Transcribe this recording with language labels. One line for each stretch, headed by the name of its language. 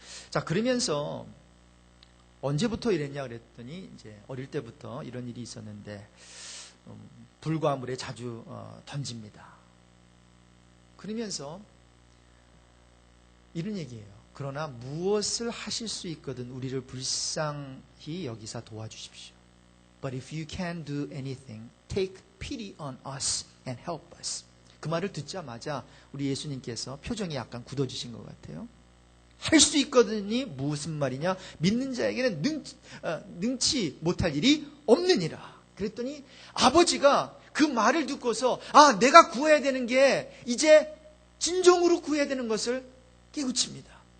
Korean: 자, 그러면서 언제부터 이랬냐 그랬더니 이제 어릴 때부터 이런 일이 있었는데 불과 물에 자주 던집니다. 그러면서 이런 얘기예요. 그러나 무엇을 하실 수 있거든 우리를 불쌍히 여기사 도와주십시오.
English: But if you can do anything, take pity on us and help us.
Korean: 그 말을 듣자마자 우리 예수님께서 표정이 약간 굳어지신 것 같아요. 할 수 있거든이 무슨 말이냐? 믿는 자에게는 능치 못할 일이 없느니라. 그랬더니 아버지가 그 말을 듣고서 내가 구해야 되는 게 이제 진정으로 구해야 되는 것을 깨우칩니다.